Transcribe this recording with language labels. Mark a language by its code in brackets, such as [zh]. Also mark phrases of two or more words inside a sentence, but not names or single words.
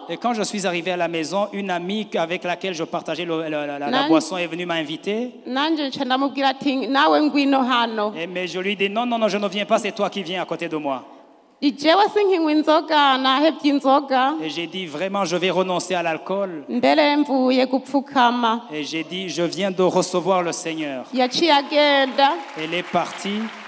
[fr] Et quand je suis arrivé à la maison, une amie avec laquelle je partageais la boisson est venue m'inviter. [rw] Nanje nca ndamubwira ati nawe ngwino hano. [fr] Mais je lui dis non, je ne viens pas, c'est toi qui viens à côté de moi. Et j'ai dit vraiment je vais renoncer à l'alcool. Et j'ai dit je viens de recevoir le Seigneur. Elle est partie.